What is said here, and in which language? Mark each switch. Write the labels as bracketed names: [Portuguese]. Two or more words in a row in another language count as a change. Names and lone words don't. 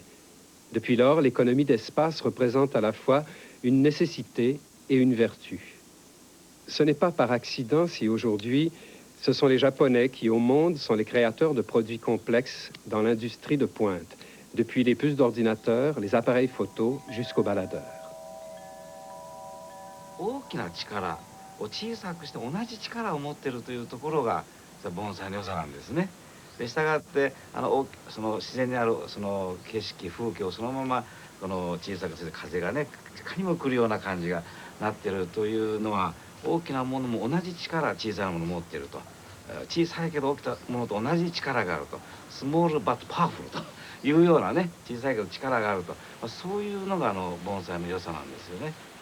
[French] Depuis lors, l'économie d'espace représente à la fois une nécessité et une vertu. Ce n'est pas par accident si aujourd'hui, ce sont les Japonais qui, au monde, sont les créateurs de produits complexes dans l'industrie de pointe, depuis les puces d'ordinateur, les appareils photo, jusqu'aux baladeurs. [Japanese] 大きな力を小さくして同じ力を持っているというところが盆栽の良さなんですね。でしたがってその自然にあるその景色風景をそのままこの小さくして風がねいかにも来るような感じがなっているというのは大きなものも同じ力小さなものを持っていると小さいけど大きなものと同じ力があると [English] small but powerful [Japanese] というようなね小さいけど力があると、そういうのが盆栽の良さなんですよね。